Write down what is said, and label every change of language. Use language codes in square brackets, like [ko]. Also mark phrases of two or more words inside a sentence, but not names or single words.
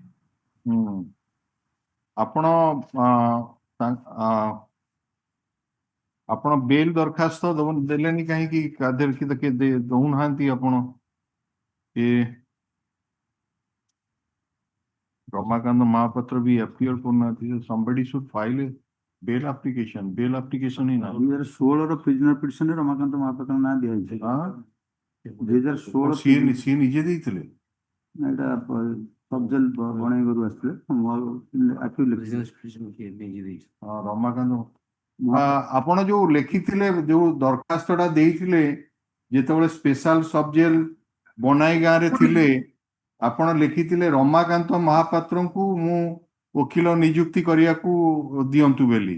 [or] ଆପଣ ଆପଣ ବେଲ୍ ଦରଖାସ୍ତ ଦେଲେନି କାହିଁକି? ଦଉନାହାନ୍ତି ଆପଣ? ଏ ରମାକାନ୍ତ ମହାପାତ୍ର ବି appear କରୁନାହାନ୍ତି। [en] somebody should file a bail application [or] ହିଁ ନାହିଁ। 2016 ପ୍ରିଜନର ପିଟିସନରେ ରମାକାନ୍ତ ମହାପାତ୍ର ନାଁ ଦିଆଯାଇଛି। 2016 ସିଏ ନିଜେ ଦେଇଥିଲେ? ଏଇଟା [en] sub jail [or] ବଣେଇରୁ ଆସିଥିଲେ। ରମାକାନ୍ତ ଆପଣ ଯୋଉ ଲେଖିଥିଲେ, ଯୋଉ ଦରଖାସ୍ତଟା ଦେଇଥିଲେ ଯେତେବେଳେ [en] special sub jail [or] ବନାଇ ଗାଁରେ ଥିଲେ, ଆପଣ ଲେଖିଥିଲେ ରମାକାନ୍ତ ମହାପାତ୍ରଙ୍କୁ ମୁଁ ଓକିଲ ନିଯୁକ୍ତି କରିବାକୁ ଦିଅନ୍ତୁ ବୋଲି।